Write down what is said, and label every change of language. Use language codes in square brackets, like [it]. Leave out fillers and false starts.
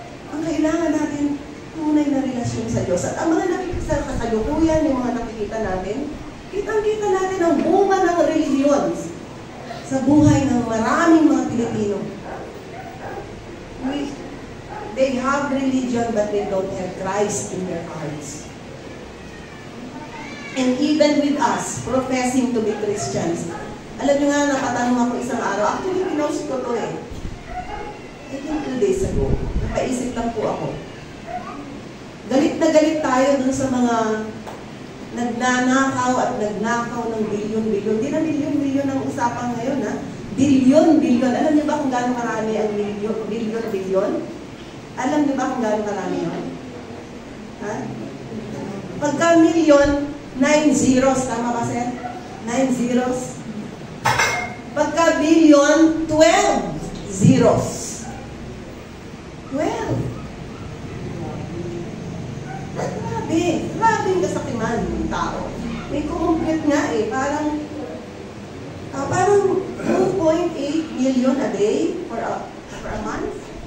[tl] Ang kailangan natin, tunay na relasyon sa Diyos. At ang mga nakikita sa kasalukuyan, yung mga nakikita natin, kitang-kita natin ang bunga ng religion sa buhay ng maraming mga Pilipino. [en] They have religion but they don't have Christ in their hearts. And even with us, professing to be Christians, [tl] Alam niyo nga, napatanong ako isang araw. Actually, pinost ko to eh. [en] I think 2 days ago. [tl] Napaisip lang po ako. Galit na galit tayo dun sa mga nagnanakaw at nagnakaw ng bilyon-bilyon. Di na bilyon-bilyon ang usapan ngayon, ha? Bilyon-bilyon. Alam niyo ba kung gaano karami ang bilyon-bilyon? Alam niyo ba kung gaano karami yun? Ha? Pagka milyon, 9 zeros. Tama ba, sir? 9 zeros. Pagka billion, 12 zeros. 12. Grabe. Grabe yung kasakiman ng tao. May kumumplete nga eh. [en] Parang 2.8 million a day for a month.